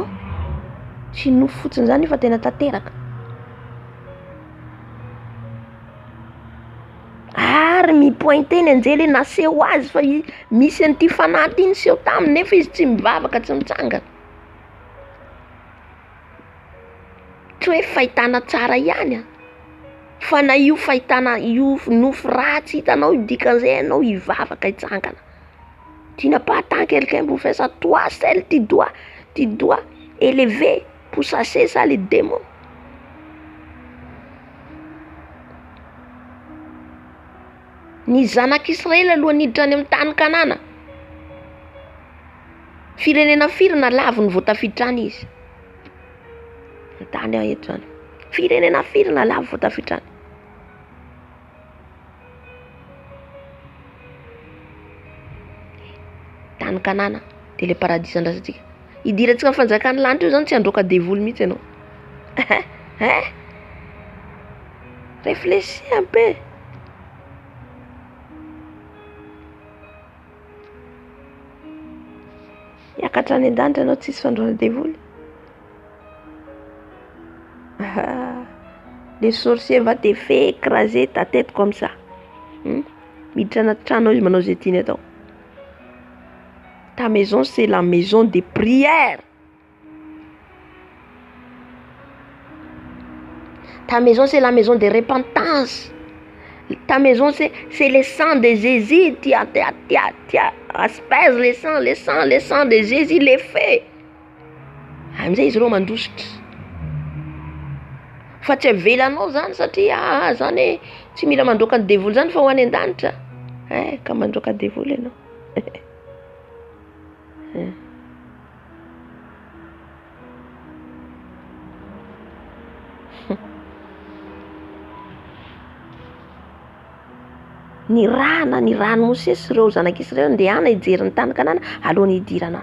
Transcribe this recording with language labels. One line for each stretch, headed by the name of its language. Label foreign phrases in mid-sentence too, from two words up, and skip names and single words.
Malagasy: Tsy nofy fotsiny zany fa tena tanteraka. Ary mipointeny anjely naseho azy fa misy an'ity fanaty iny seho taminy nefa izy tsy mivavaka, tsy mitsangana. Tsy hoe fahitana tsara ihany fa na io fahitana io nofy ratsy hitanao dikan'izay ianao hivavaka hitsangana.
French: Tu n'as pas tant quelqu'un pour faire ça. Toi seul tu dois élever pour chasser ça les démons.
Malagasy: Ny zanak'Israely aloha niditra any amin'ny tany Kanana. Firenena firy na laviny vao tafiditra any izy. ny tany eto zany. Firenena firina lavo vao tafitrany. Tany Kanana de le paradisa andrasantsika. Idirantsika fanjakany lanitra io zany tsy androka devoly mihitsy ianao.
French: Réfléchis un peu.
Malagasy: Hiakatra any an-danitra ianao tsisy fandroana devoly.
French: Les sorciers va te faire écraser ta tête comme ça.
Malagasy: Miditra anaty tranao izy manao zay tiany atao.
French: Ta maison c'est la maison de prière. Ta maison c'est la maison de repentance. Ta maison c'est le sang de Jésus.
Malagasy: Tia aspèse
French: le sang de Jésus le fait.
Malagasy: Amizay izy reo mandositra. Fa tsy avelanao zany satria zany tsy mila mandroaka ny devoly zany fa ho any an-danitra. Ka mandroaka devoly ianao. Ny rano Mosesy reo zanak'Israely andehana hijery ny tany Kanana alohan'ny hidirana.